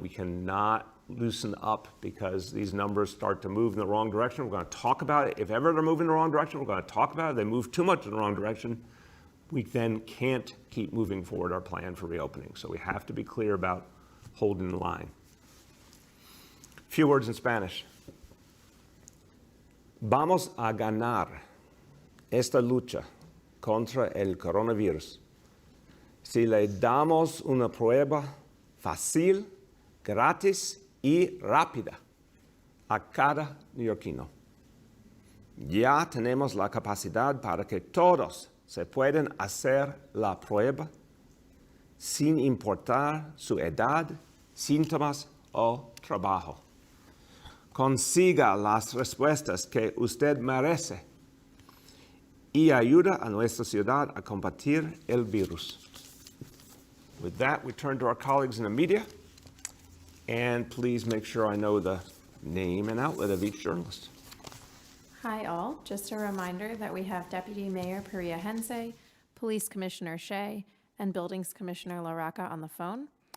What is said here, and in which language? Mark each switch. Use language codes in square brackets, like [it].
[en] We cannot loosen up because these numbers start to move in the wrong direction. We're going to talk about it. If ever they're moving in the wrong direction, we're going to talk about it. They move too much in the wrong direction. We then can't keep moving forward our plan for reopening. So we have to be clear about holding the line. A few words in Spanish. [es] Vamos a ganar esta lucha contra el coronavirus si le damos una prueba fácil, gratis y rápida a cada neoyorquino. Ya tenemos la capacidad para que todos se puedan hacer la prueba sin importar su edad, síntomas o trabajo. Consiga las respuestas que usted merece y ayuda a nuestra ciudad a combatir el virus. [en] With that, we turn to our colleagues in the media. And please make sure I know the name and outlet of each journalist. Hi all, just a reminder that we have Deputy Mayor Peria Hense, Police Commissioner Shea, and Buildings Commissioner LaRocca on the phone.